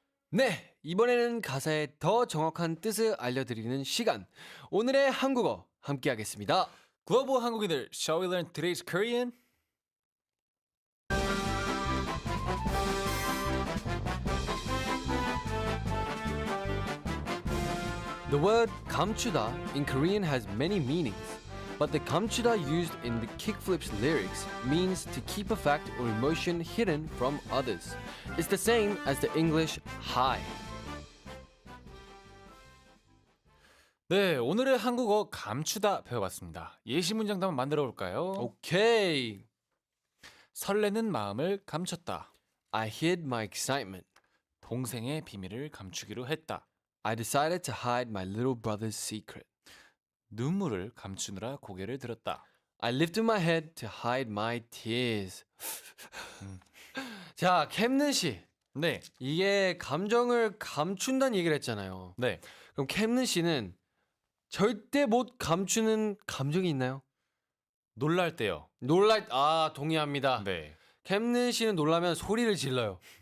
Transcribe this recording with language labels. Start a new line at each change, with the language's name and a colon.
Korean: 네, 이번에는 가사의 더 정확한 뜻을 알려드리는 시간. 오늘의 한국어 함께하겠습니다.
English: 구호보 한국인들, shall we learn today's Korean? The word 감추다 in Korean has many meanings, but the 감추다 used in the Kickflips lyrics means to keep a fact or emotion hidden from others. It's the same as the English hide.
Korean: 네, 오늘의 한국어 감추다 배워봤습니다. 예시 문장도 한번 만들어 볼까요? Okay. 설레는 마음을 감췄다.
English: I hid my excitement.
Korean: 동생의 비밀을 감추기로 했다.
English: I decided to hide my little brother's secret.
Korean: 눈물을 감추느라 고개를 들었다.
English: I lifted my head to hide my tears.
Korean: 자, 캠는 씨. 네, 이게 감정을 감춘다는 얘기를 했잖아요. 네. 그럼 캠는 씨는 절대 못 감추는 감정이 있나요? 놀랄 때요. 동의합니다. 네. 캠는 씨는 놀라면 소리를 질러요.